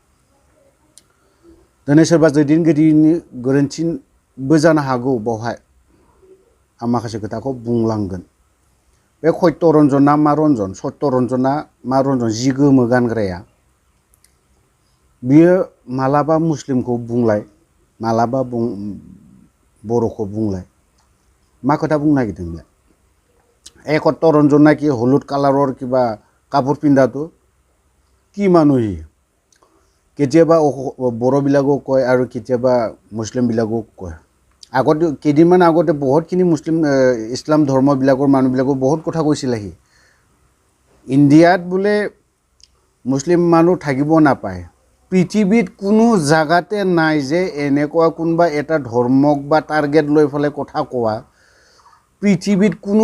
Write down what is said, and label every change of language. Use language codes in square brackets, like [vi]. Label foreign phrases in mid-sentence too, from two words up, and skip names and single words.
[brx] दिनै सोरबा दैदेनगिरिनि गोरोन्थिबो जानो हागौ बावहाय आं माखासे खोथाखौ बुंलांगोन बे सत्यरन्जना मा रन्जन सत्यरन्जना मा रन्जन जि गोमो गानग्राया बियो मालाबा मुस्लिमखौ बुंलाय मालाबा बर'खौ बुंलाय मा खोथा बुंनो नागिरदों बे सत्यरन्जना कि हलुद [as] কালাৰৰ কিবা কাপোৰ পিন্ধাতো কি মানুহ কেতিয়াবা বড়োবিলাকক কয় আৰু কেতিয়াবা মুছলিমবিলাকক কয় আগতে কেইদিনমান আগতে বহুতখিনি মুছলিম ইছলাম ধৰ্মবিলাকৰ মানুহবিলাকক বহুত কথা কৈছিল সি ইণ্ডিয়াত বোলে মুছলিম মানুহ থাকিব নাপায় পৃথিৱীত কোনো জাগাতে নাই যে এনেকুৱা কোনবা এটা ধৰ্মক বা টাৰ্গেট লৈ ফলে কথা কোৱা পৃথিৱীত কোনো